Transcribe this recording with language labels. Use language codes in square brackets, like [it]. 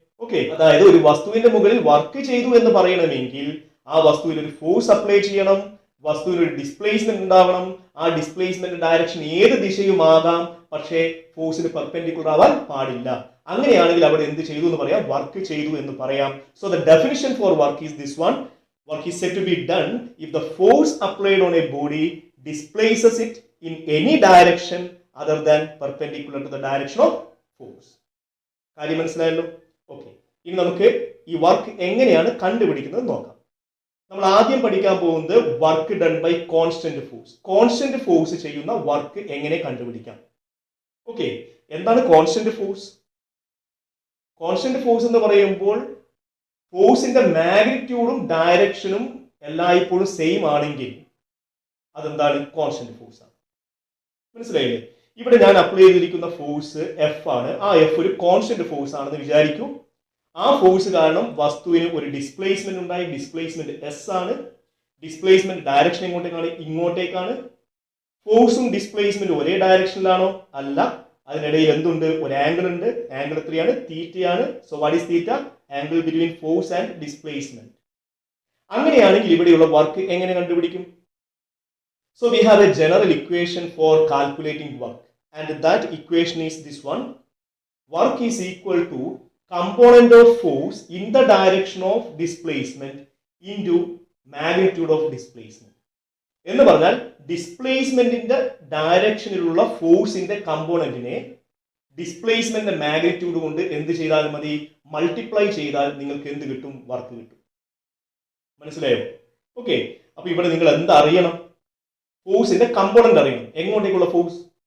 [ml] Okay, അതായത് ഒരു വസ്തുവിന്റെ മുകളിൽ വർക്ക് ചെയ്തു എന്ന് പറയണമെങ്കിൽ ആ വസ്തുവിൽ ഒരു ഫോഴ്സ് അപ്ലൈ ചെയ്യണം, വസ്തുവിൽ ഒരു ഡിസ്പ്ലേസ്മെന്റ് ഉണ്ടാവണം. ആ ഡിസ്പ്ലേസ്മെന്റ് ഡയറക്ഷൻ ഏത് ദിശയുമാകാം, പക്ഷേ ഫോഴ്സിന് പെർപെൻഡിക്കുലർ ആവാൻ പാടില്ല. അങ്ങനെയാണെങ്കിൽ അവിടെ എന്ത് ചെയ്തു എന്ന് പറയാം? വർക്ക് ചെയ്തു എന്ന് പറയാം. [en] So the definition for work is this one. Work is said to be done if the force applied on a body displaces it in any direction other than perpendicular to the direction of force. [ml] കാര്യം മനസ്സിലായല്ലോ? Okay, ഇനി നമുക്ക് ഈ work എങ്ങനെയാണ് കണ്ടുപിടിക്കുന്നത് നോക്കാം. നമ്മൾ ആദ്യം പഠിക്കാൻ പോകുന്നത് work done by constant force. Constant force ചെയ്യുന്ന വർക്ക് എങ്ങനെ കണ്ടുപിടിക്കാം? ഓക്കെ, എന്താണ് കോൺസ്റ്റന്റ് ഫോഴ്സ്? കോൺസ്റ്റന്റ് ഫോഴ്സ് എന്ന് പറയുമ്പോൾ ഫോഴ്സിന്റെ മാഗ്നിറ്റ്യൂഡും ഡയറക്ഷനും എല്ലായ്പ്പോഴും സെയിം ആണെങ്കിൽ അതെന്താണ്? കോൺസ്റ്റന്റ് ഫോഴ്സ് ആണ്. മനസ്സിലായില്ലേ? ഇവിടെ ഞാൻ അപ്ലൈ ചെയ്തിരിക്കുന്ന ഫോഴ്സ് എഫ് ആണ്. ആ എഫ് ഒരു കോൺസ്റ്റന്റ് ഫോഴ്സ് ആണെന്ന് വിചാരിക്കൂ. ആ ഫോഴ്സ് കാരണം വസ്തുവിന് ഒരു ഡിസ്പ്ലേസ്മെന്റ് ഉണ്ടായി. ഡിസ്പ്ലേസ്മെന്റ് എസ് ആണ്. Displacement direction എങ്ങോട്ടേക്കാണ്? ഇങ്ങോട്ടേക്കാണ്. ഫോഴ്സും ഡിസ്പ്ലേസ്മെന്റും ഒരേ ഡയറക്ഷനിലാണോ? അല്ല. അതിനിടയിൽ എന്തുണ്ട്? ഒരു ആംഗിൾ ഉണ്ട്. ആംഗിൾ എത്രയാണ്? തീറ്റയാണ്. [en] So what is theta? Angle between force and displacement. [ml] അങ്ങനെയാണെങ്കിൽ ഇവിടെയുള്ള വർക്ക് എങ്ങനെ കണ്ടുപിടിക്കും? [en] So we have a general equation for calculating work and that equation is this one. Work is equal to component of force in the direction of displacement into magnitude of displacement. [ml] എന്ന് പറഞ്ഞാൽ ഡിസ്പ്ലേസ്മെന്റിന്റെ ഡയറക്ഷനിലുള്ള ഫോഴ്സിന്റെ കമ്പോണന്റിനെ displacement magnitude കൊണ്ട് എന്ത് ചെയ്താൽ മതി? Multiply ചെയ്താൽ നിങ്ങൾക്ക് എന്ത് കിട്ടും? വർക്ക് കിട്ടും. മനസ്സിലായോ? ഓക്കെ, അപ്പൊ ഇവിടെ നിങ്ങൾ എന്ത് അറിയണം? ഫോഴ്സിന്റെ കമ്പോണന്റ് അറിയണം. എങ്ങോട്ടേക്കുള്ള ഫോഴ്സ്?